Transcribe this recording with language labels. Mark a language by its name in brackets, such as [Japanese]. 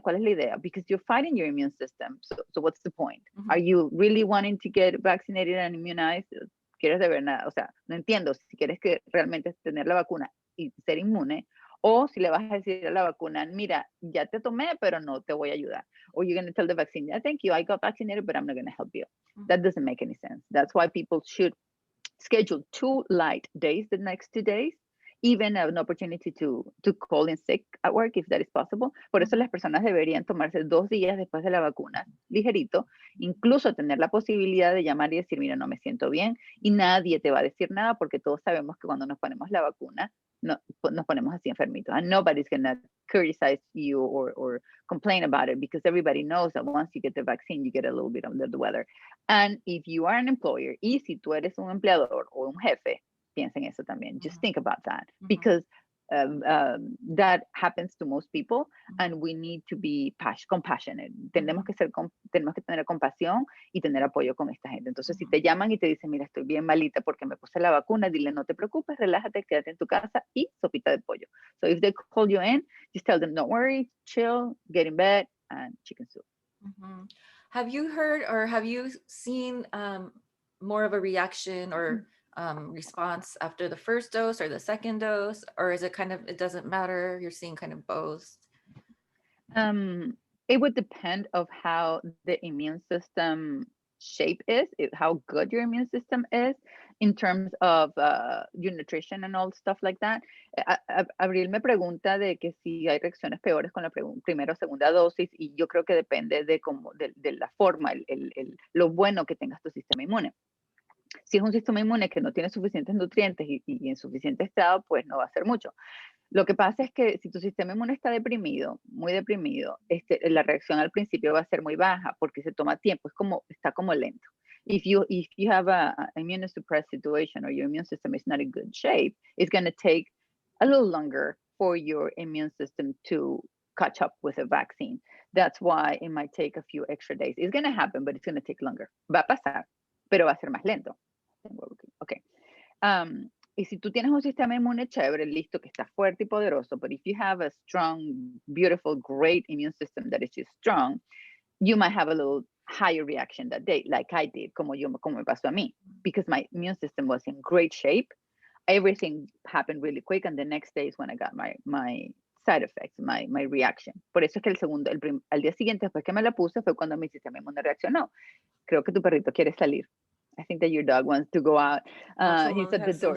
[Spanish] ¿Cuál es la idea? [English] Because you're fighting your immune system. So what's the point? Are you really wanting to get vaccinated and immunized? [Spanish] ¿Quieres de verdad? O sea, no entiendo si quieres que realmente tener la vacuna y ser inmune, o si le vas a decir a la vacuna, mira, ya te tomé, pero no te voy a ayudar. [English] Or you're going to tell the vaccine, yeah, thank you, I got vaccinated, but I'm not going to help you. That doesn't make any sense. That's why people should schedule 2 light days the next 2 days, even an opportunity to call in sick at work if that is possible. [Spanish] Por eso las personas deberían tomarse 2 días después de la vacuna, ligerito, incluso tener la posibilidad de llamar y decir, mira, no me siento bien, y nadie te va a decir nada porque todos sabemos que cuando nos ponemos la vacuna, nos ponemos así enfermitos. [English] And nobody's going to criticize you or complain about it because everybody knows that once you get the vaccine, you get a little bit under the weather. And if you are an employer, [Spanish] y si tú eres un empleador o un jefe, piensa en eso también. [English] Just think about that because that happens to most people and we need to be compassionate. [Spanish] Tenemos que tener compasión y tener apoyo con esta gente. Entonces, si te llaman y te dicen, mira, estoy bien malita porque me puse la vacuna, dile, no te preocupes, relájate, quédate en tu casa y sopita de pollo. [English] So if they call you in, just tell them, don't worry, chill, get in bed, and chicken soup. Have you heard or have you seen more of a reaction or response after the first dose or the second dose, or is it kind of, it doesn't matter, you're seeing kind of both? It would depend of how the immune system shape is, how good your immune system is in terms of your nutrition and all stuff like that. [Spanish] Abril me pregunta de que si hay reacciones peores con la primera o segunda dosis, y yo creo que depende de la forma, lo bueno que tengas tu sistema inmune. Si es un sistema inmune que no tiene suficientes nutrientes y en suficiente estado, pues no va a hacer mucho. Lo que pasa es que si tu sistema inmune está deprimido, muy deprimido, la reacción al principio va a ser muy baja porque se toma tiempo, está como lento. [English] If you have a immunosuppressed situation or your immune system is not in good shape, it's going to take a little longer for your immune system to catch up with a vaccine. That's why it might take a few extra days. It's going to happen, but it's going to take longer. [Spanish] Va a pasar, pero va a ser más lento. Okay. Y si tú tienes un sistema inmune chévere, listo, que está fuerte y poderoso, [English] but if you have a strong, beautiful, great immune system that is just strong, you might have a little higher reaction that day, like I did, [Spanish] como me pasó a mí, [English] because my immune system was in great shape. Everything happened really quick, and the next day is when I got my side effects, my reaction. [Spanish] Por eso es que al día siguiente, después que me la puse, fue cuando mi sistema inmune reaccionó. Creo que tu perrito quiere salir. [English] I think that your dog wants to go out. He's at the door.